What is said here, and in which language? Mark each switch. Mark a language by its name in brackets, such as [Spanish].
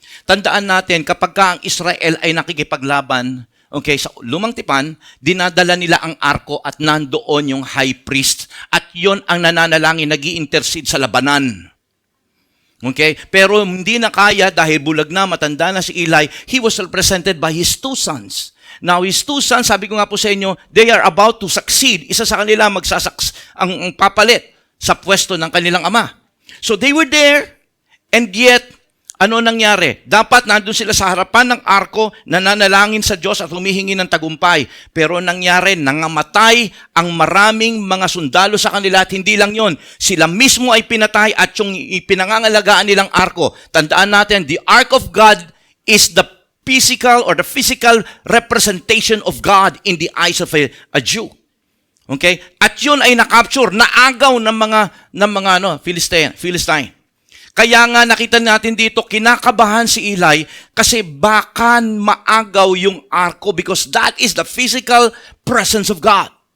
[Filipino] Tandaan natin, kapag ang Israel ay nakikipaglaban, okay, sa Lumang Tipan, dinadala nila ang arko at nandoon yung high priest. At yon ang nananalangin, nag-i-intercede sa labanan. Okay? Pero hindi na kaya dahil bulag na, matanda na si Eli. [English] He was represented by his 2 sons. Now, his 2 sons, sabi ko nga po sa inyo, they are about to succeed. [Filipino] Isa sa kanila ang papalit sa pwesto ng kanilang ama. [English] So they were there, and yet, ano nangyari? [Filipino] Dapat nandun sila sa harapan ng arko, nananalangin sa Diyos at humihingi ng tagumpay. Pero nangyari, nangamatay ang maraming mga sundalo sa kanila at hindi lang yon. Sila mismo ay pinatay at yung pinangangalagaan nilang arko. [English] Tandaan natin, the ark of God is the physical representation of God in the eyes of a Jew. Okay? [Filipino] At yun ay nakapture, naagaw ng mga Philistine. Kaya nga nakita natin dito, kinakabahan si Eli kasi baka maagaw yung arko because that is the physical presence of God.